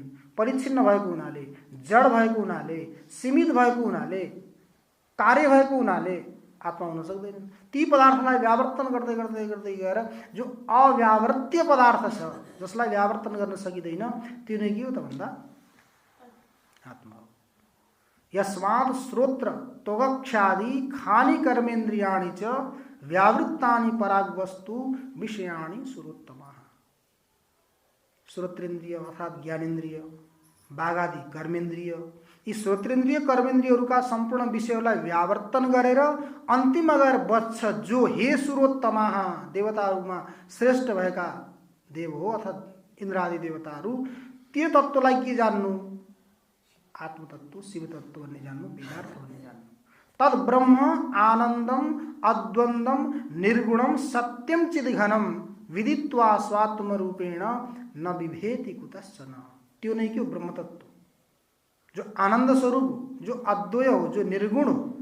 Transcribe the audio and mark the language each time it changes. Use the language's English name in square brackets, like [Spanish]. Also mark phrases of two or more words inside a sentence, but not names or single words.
[Nepali] परिच्छिन्न भएको हुनाले, जड भएको हुनाले, सीमित भएको हुनाले, कार्य भएको हुनाले आत्मा हुन सक्दैनन्। ती पदार्थलाई व्यावर्तन गर्दै गर्दै गर्दै गएर जो अव्यावर्त्य पदार्थ छ, जसलाई व्यावर्तन गर्न सकिँदैन, त्यो नै के हो त भन्दा आत्मा हो। [Sanskrit] यस्मात् श्रोत्र त्वगक्षादि खानि कर्मेन्द्रियाणि च व्यावृत्तानि परागवस्तु विषयाणि सुरोत्तमः। [Nepali] श्रोत्रेन्द्रिय अर्थात् ज्ञानेन्द्रिय, बाघादि कर्मेन्द्रिय, यी श्रोत्रेन्द्रिय कर्मेन्द्रियहरूका सम्पूर्ण विषयहरूलाई व्यावर्तन गरेर अन्तिममा गएर बच्छ जो हे सुरोत्तमः, देवताहरूमा श्रेष्ठ भएका देव हो अर्थात् इन्द्रादि देवताहरू, त्यो तत्त्वलाई के जान्नु? आत्मतत्व, शिवतत्व भन्ने जान्नु, वेदार्थ भन्ने जान्नु। [Sanskrit] तद ब्रह्म आनन्दम अद्वन्द्वम निर्गुणम सत्यम चिदघनम विदित्वा स्वात्म रूपेण न विभेति कुतश्चन। [Nepali] त्यो नै के हो? ब्रह्म तत्व, जो आनंद स्वरूप, जो अद्वय हो, जो निर्गुण हो,